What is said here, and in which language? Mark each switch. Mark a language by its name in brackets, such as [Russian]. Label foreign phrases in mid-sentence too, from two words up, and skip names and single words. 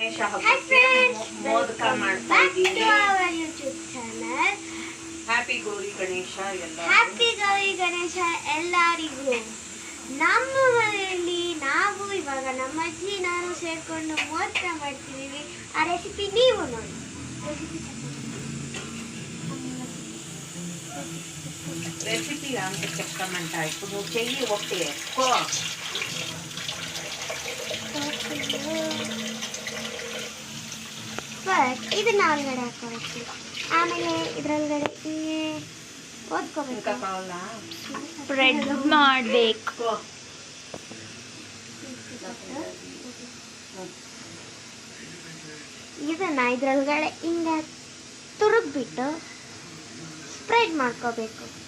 [Kannada] ಹಬ್ಬಕ್ಕೆ ಮೋದಕ ಮಾಡ್ತಾ ಇದ್ದೀವಿ. ಹ್ಯಾಪಿ ಗೌರಿ ಗಣೇಶ ಎಲ್ಲರಿಗೂ. ನಮ್ಮ ಮನೆಯಲ್ಲಿ ನಾವು ಇವಾಗ ನಮ್ಮ ಅಜ್ಜಿ ನಾನು ಸೇರ್ಕೊಂಡು ಮೋದಕ ಮಾಡ್ತಿದ್ದೀವಿ. ಆ ರೆಸಿಪಿ ನೀವು ನೋಡಿ. [Telugu] రెసిపీ అంత చెప్పమంటా. ఇప్పుడు నువ్వు చెయ్యి ఒకటి ఎక్కువ [Kannada] ಇದನ್ನ ಒಳಗಡೆ ಹಾಕೋಬೇಕು. ಆಮೇಲೆ ಇದರೊಳಗಡೆ ಓದ್ಕೋಬೇಕು. ಸ್ಪ್ರೆಡ್ ಮಾಡಬೇಕು. ಇದನ್ನ ಇದ್ರೊಳಗಡೆ ಹಿಂಗೆ ತುರುಗ್ಬಿಟ್ಟು ಸ್ಪ್ರೆಡ್ ಮಾಡ್ಕೋಬೇಕು.